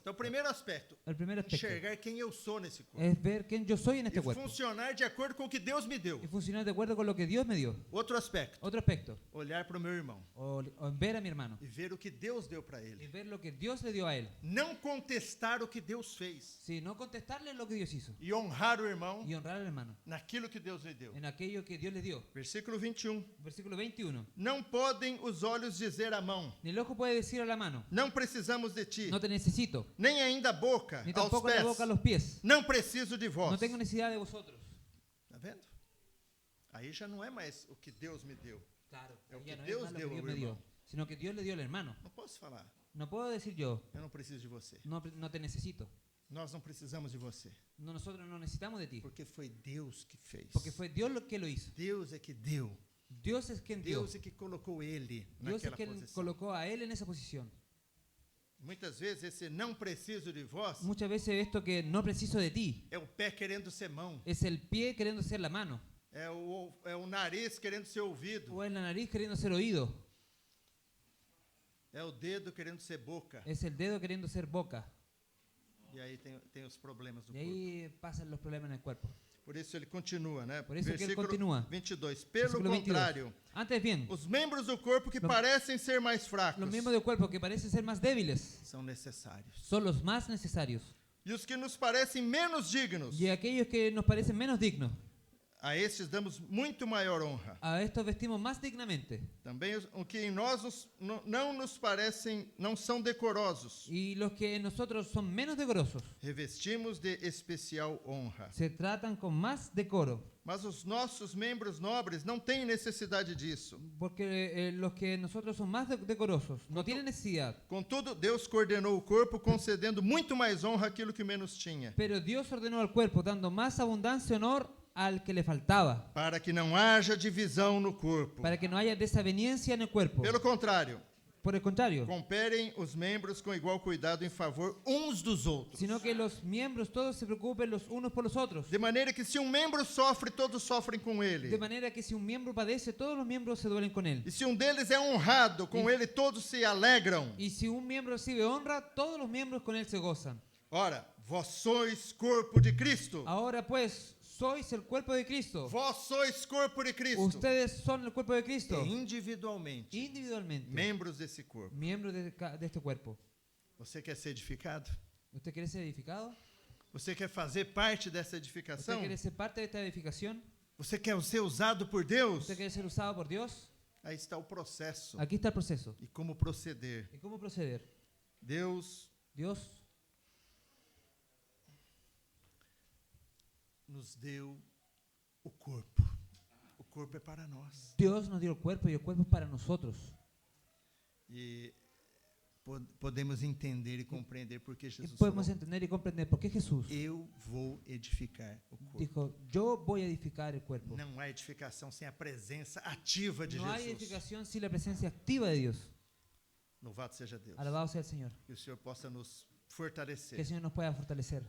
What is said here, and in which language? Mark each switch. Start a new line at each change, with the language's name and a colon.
Portuguese: Então, o primeiro aspecto,
Spanish: El primer aspecto
Portuguese: enxergar quem eu sou nesse corpo.
Spanish: es ver quién yo soy en este
Portuguese: E
Spanish: cuerpo
Portuguese: funcionar de acordo com o que Deus me deu.
Spanish: y funcionar de acuerdo con lo que Dios me dio.
Portuguese: Outro aspecto,
Spanish: Otro aspecto,
Portuguese: olhar para o meu irmão
Spanish: o en ver a mi hermano
Portuguese: e ver o que Deus deu para
Spanish: y
Portuguese: ele.
Spanish: ver lo que Dios le dio a él.
Portuguese: Não contestar o que Deus fez.
Spanish: Sí, no contestarle lo que Dios hizo
Portuguese: E honrar o irmão
Spanish: y honrar al hermano
Portuguese: naquilo que Deus lhe deu.
Spanish: en aquello que Dios le dio.
Portuguese: Versículo 21.
Spanish: Versículo 21.
Portuguese: Não podem os olhos dizer à mão,
Spanish: Ni el ojo puede decir a la mano,
Portuguese: não precisamos de ti,
Spanish: no te necesito,
Portuguese: nem ainda a boca
Spanish: ni
Portuguese: aos
Spanish: tampoco la
Portuguese: pés,
Spanish: boca a los pies.
Portuguese: não preciso de vós.
Spanish: No tengo necesidad de vosotros.
Portuguese: Tá vendo? Aí já não é mais o que Deus me deu.
Spanish: Claro, Es lo ya no Dios es más lo dio que Dios al me dio, hermano. sino que Dios le dio al hermano.
Portuguese: Não posso falar,
Spanish: No puedo decir yo,
Portuguese: eu não preciso de você.
Spanish: no te necesito.
Portuguese: Nós não precisamos de você,
Spanish: No, nosotros no necesitamos de ti,
Portuguese: porque foi Deus que fez.
Spanish: porque fue Dios lo que lo hizo.
Portuguese: Deus é que deu.
Spanish: Dios es quien dio.
Portuguese: Deus é que colocou ele
Spanish: Dios es
Portuguese: naquela
Spanish: quien
Portuguese: posição.
Spanish: colocó a él en esa posición.
Portuguese: Muitas vezes esse não preciso de vós
Spanish: Muchas veces esto que no preciso de ti
Portuguese: é o pé querendo ser mão,
Spanish: es el pie queriendo ser la mano,
Portuguese: é o nariz querendo ser ouvido,
Spanish: o es la nariz queriendo ser oído,
Portuguese: é o dedo querendo ser boca.
Spanish: es el dedo queriendo ser boca.
Portuguese: E aí tem os problemas do
Spanish: Y
Portuguese: corpo.
Spanish: ahí pasan los problemas en el cuerpo.
Portuguese: Por isso ele continua, né? Por isso que ele Versículo
Spanish: continua.
Portuguese: 22. Pelo
Spanish: Versículo 22.
Portuguese: contrário,
Spanish: Antes bien,
Portuguese: os membros do corpo que
Spanish: Lo-
Portuguese: parecem ser mais fracos
Spanish: los miembros del cuerpo que parecen ser más débiles
Portuguese: são necessários.
Spanish: son los más necesarios.
Portuguese: E os que nos parecem menos dignos,
Spanish: Y aquellos que nos parecen menos dignos,
Portuguese: a estes damos muito maior honra.
Spanish: a estos vestimos más dignamente.
Portuguese: Também o que em nós não nos parecem, não são decorosos,
Spanish: Y los que en nosotros son menos decorosos
Portuguese: revestimos de especial honra.
Spanish: se tratan con más decoro.
Portuguese: Mas os nossos membros nobres não têm necessidade disso.
Spanish: Porque los que nosotros son más decorosos no tienen necesidad.
Portuguese: Contudo, Deus coordenou o corpo, concedendo muito mais honra àquilo que menos tinha,
Spanish: Pero Dios ordenó al cuerpo dando más abundancia y honor al que le faltaba,
Portuguese: para que não haja divisão no corpo.
Spanish: para que no haya desaveniencia en el cuerpo.
Portuguese: Pelo contrário,
Spanish: Por el contrario,
Portuguese: comperem os membros com igual cuidado em favor uns dos outros.
Spanish: sino que los miembros todos se preocupen los unos por los otros.
Portuguese: De maneira que se um membro sofre, todos sofrem com ele.
Spanish: De manera que si un miembro padece, todos los miembros se duelen con él.
Portuguese: E se um deles é honrado, com ele todos se alegram.
Spanish: Y si un miembro recibe honra, todos los miembros con él se gozan.
Portuguese: Ora, vós sois corpo de Cristo.
Spanish: Ahora pues, sois el cuerpo de Cristo.
Portuguese: Vós sois corpo de Cristo.
Spanish: Ustedes son el cuerpo de Cristo.
Portuguese: E individualmente,
Spanish: Individualmente,
Portuguese: membros desse corpo.
Spanish: miembros de este cuerpo.
Portuguese: Você quer ser edificado?
Spanish: ¿Usted quiere ser edificado?
Portuguese: Você quer fazer parte dessa
Spanish: ¿Usted
Portuguese: edificação?
Spanish: quiere ser parte de esta edificación?
Portuguese: Você quer ser usado por Deus?
Spanish: ¿Usted quiere ser usado por Dios?
Portuguese: Aí está o processo
Spanish: Aquí está el proceso.
Portuguese: e como proceder.
Spanish: ¿Y cómo proceder?
Portuguese: Deus
Spanish: Dios
Portuguese: nos deu o corpo. O corpo é para nós.
Spanish: Dios nos dio el cuerpo y el cuerpo es para nosotros.
Portuguese: E podemos entender e compreender porque
Spanish: Y
Portuguese: Jesus
Spanish: podemos
Portuguese: falou,
Spanish: entender y comprender por qué Jesús
Portuguese: eu vou edificar o corpo.
Spanish: dijo, yo voy a edificar el cuerpo.
Portuguese: Não há edificação sem a presença ativa de
Spanish: No hay
Portuguese: Jesus.
Spanish: edificación sin la presencia activa de Dios.
Portuguese: Louvado seja Deus.
Spanish: Alabado sea el Señor.
Portuguese: Que o Senhor possa nos
Spanish: Que
Portuguese: fortalecer,
Spanish: el Señor nos pueda fortalecer